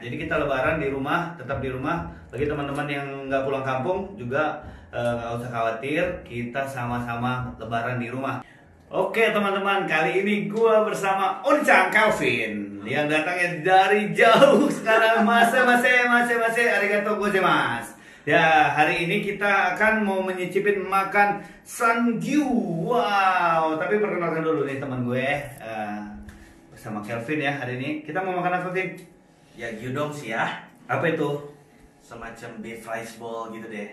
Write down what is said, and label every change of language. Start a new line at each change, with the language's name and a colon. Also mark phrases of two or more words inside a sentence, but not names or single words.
Indonesian: Jadi kita Lebaran di rumah, tetap di rumah. Bagi teman-teman yang nggak pulang kampung juga nggak usah khawatir, kita sama-sama Lebaran di rumah. Oke teman-teman, kali ini gua bersama Oncang Calvin yang datangnya dari jauh sekarang.
Japanese: ませありがとうございます.
Indonesian: Ya, hari ini kita akan mau menyicipin makan sangyu. Wow, tapi perkenalkan dulu nih teman gue bersama Calvin ya. Hari ini kita mau makan apa, Vin? Ya gyudong sih ya, Apa itu? semacam
English: beef rice bowl
Indonesian: gitu deh.